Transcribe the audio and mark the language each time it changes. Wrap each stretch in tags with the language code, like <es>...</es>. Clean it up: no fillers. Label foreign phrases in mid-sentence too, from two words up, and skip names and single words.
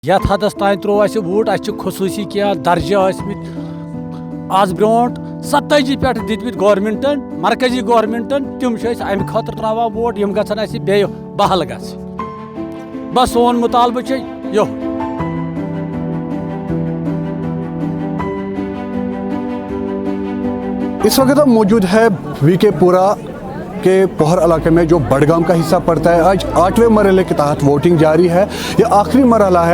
<ks>یتھ حدس تان ترو اس ووٹ اس خصوصی کیا درجہ آز برونٹ 27 پہ دتمت گورمنٹن مرکزی گورمنٹن تم امہ خاطر تراوان ووٹ یم گھن اس بے بحل گھ بس سون مطالبہ یہ</ks> <ur>اس وقت ہم موجود ہے وی کے پورہ کے پوہر علاقے میں جو بڑگام کا حصہ پڑتا ہے. آج 8ویں مرحلے کے تحت ووٹنگ جاری ہے. یہ آخری مرحلہ ہے.</ur>